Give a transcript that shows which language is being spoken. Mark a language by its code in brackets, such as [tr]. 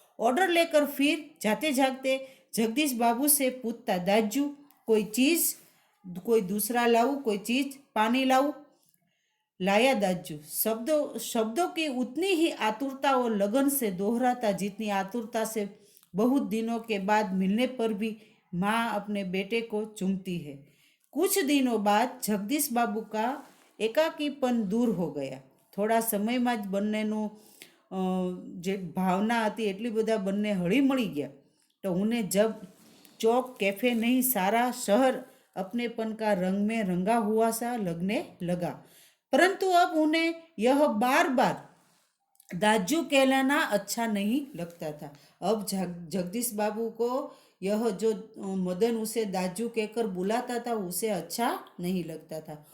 [hi] Order लेकर फिर जाते जागते जगदीश बाबू से पूछता, दाजू कोई चीज, कोई दूसरा लाऊं, कोई चीज, पानी लाऊं? लाया दाजू। शब्दों की उतनी ही आतुरता और लगन से दोहराता जितनी आतुरता से बहुत दिनों के बाद मिलने पर भी माँ अपने बेटे को चूमती है। कुछ दिनों बाद जगदीश बाबू का एकाकीपन दूर हो गया। [gu] થોડા સમયમાં જ બંનેનું જે ભાવના હતી એટલી બધા બંને હળી મળી ગયા। [hi] तो उन्हें जब चौक कैफे नहीं सारा शहर अपनेपन का रंग में रंगा हुआ सा लगने लगा। परंतु अब उन्हें यह बार बार दाजू कहलाना अच्छा नहीं लगता था। अब जगदीश बाबू को यह जो मदन उसे दाजू कहकर बुलाता था उसे अच्छा नहीं लगता था।